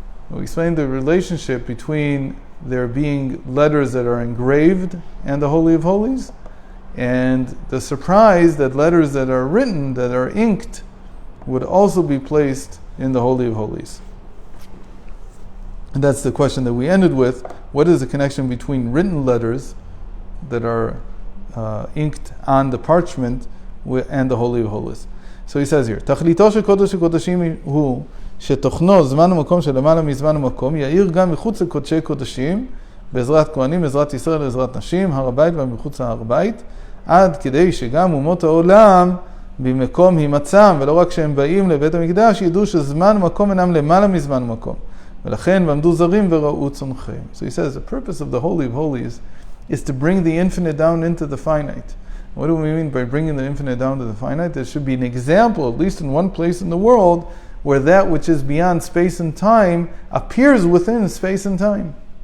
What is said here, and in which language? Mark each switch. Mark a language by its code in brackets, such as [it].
[en] We explained the relationship between there being letters that are engraved and the Holy of Holies, and the surprise that letters that are written, that are inked, would also be placed in the Holy of Holies. And that's the question that we ended with. What is the connection between written letters that are inked on the parchment and the Holy of Holies? [he] So he says here, תכליתו של קודש הקודשים הוא שתוכנו זמן ומקום שלמעלה מזמן ומקום יאיר גם מחוץ לקודשי קודשים בעזרת כהנים, בעזרת ישראל, בעזרת נשים, הר הבית ומחוץ להר הבית, עד כדי שגם אומות העולם במקום הימצאם, ולא רק שהם באים לבית המקדש, ידעו שזמן ומקום אינם למעלה מזמן ומקום. ולכן ועמדו זרים וראו צונכם. [en] So he says the purpose of the Holy of Holies is to bring the infinite down into the finite. What do we mean by bringing the infinite down to the finite? There should be an example, at least in one place in the world, where that which is beyond space and time appears within space and time.